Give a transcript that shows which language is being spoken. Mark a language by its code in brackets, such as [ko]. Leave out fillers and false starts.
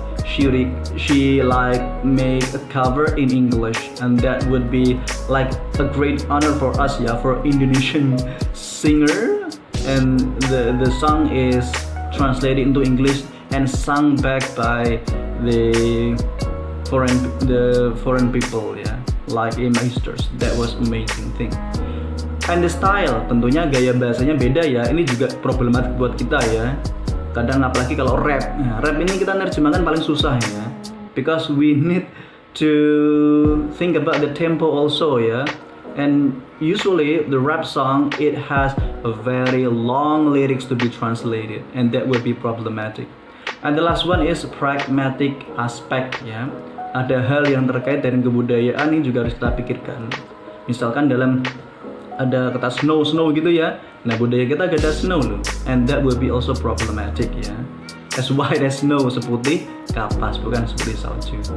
[en] she like make a cover in English, and that would be like a great honor for us ya, for Indonesian singer, and the song is translated into English and sung back by the foreign people ya, like Emma Husters. That was amazing thing. And the style, [id] tentunya gaya bahasanya beda [en] ya. [id] Ini juga problematik buat kita ya. Kadang apalagi kalau rap. Nah, rap ini kita nerjemahkan paling susah ya. [en] Because we need to think about the tempo also ya. And usually the rap song, it has a very long lyrics to be translated, and that would be problematic. And the last one is pragmatic aspect ya. [id] Ada hal yang terkait dengan kebudayaan ini juga harus kita pikirkan. Misalkan dalam ada kata snow gitu ya. Nah, budaya kita gak ada snow loh, [en] and that will be also problematic [id] ya. [en] As white as snow, [id] seputih kapas, bukan seputih salju.